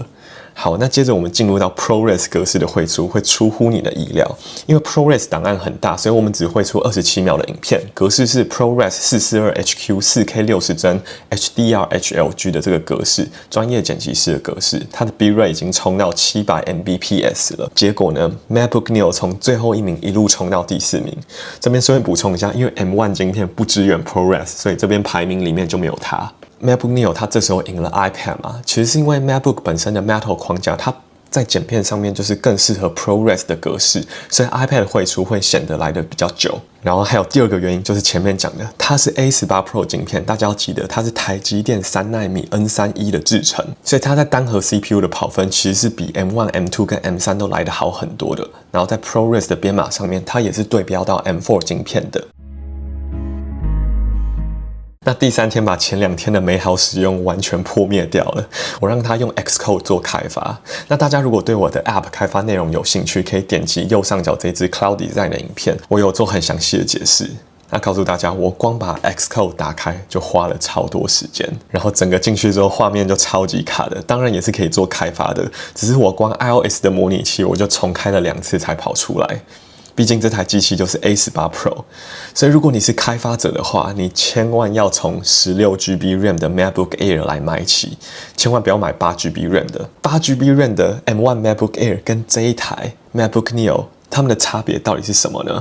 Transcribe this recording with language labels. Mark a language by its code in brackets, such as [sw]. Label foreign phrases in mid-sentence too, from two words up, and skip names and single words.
[zh] 好，那接着我們進入到 ProRes 格式的匯出，會出乎你的意料，因為 ProRes 檔案很大，所以我們只匯出27秒的影片，格式是 ProRes 442HQ 4K 60幀 HDR HLG 的這個格式，專業剪輯師的格式，它的 bitrate 已經衝到700 Mbps 了。結果呢 ，MacBook Neo 從最後一名一路衝到第4名。這邊順便補充一下，因為 M1 晶片不支援 ProRes， 所以這邊排名裡面就沒有它。MacBook Neo 它這時候贏了 iPad 嘛，其實是因為 MacBook 本身的 Metal 框架，它在剪片上面就是更適合 ProRes 的格式，所以 iPad 匯出會顯得來得比較久。然後還有第二個原因就是前面講的，它是 A18 Pro 晶片，大家要記得它是台積電3奈米 N31 的製程，所以它在單核 CPU 的跑分其實是比 M1、M2 跟 M3 都來得好很多的。然後在 ProRes 的編碼上面，它也是對標到 M4 晶片的。那第3天把前2天的美好使用完全破滅掉了，我讓他用 Xcode 做開發。那大家如果對我的 App 開發內容有興趣，可以點擊右上角這支 Cloud Design 的影片，我有做很詳細的解釋。那告訴大家，我光把 Xcode 打開就花了超多時間，然後整個進去之後畫面就超級卡的，當然也是可以做開發的，只是我光 iOS 的模擬器我就重開了2次才跑出來。畢竟這台機器就是 A18 Pro， 所以如果你是開發者的話，你千萬要從16GB RAM 的 MacBook Air 來買起，千萬不要買8GB RAM 的。8GB RAM 的 M1 MacBook Air 跟這一台 MacBook Neo，它們的差別到底是什麼呢？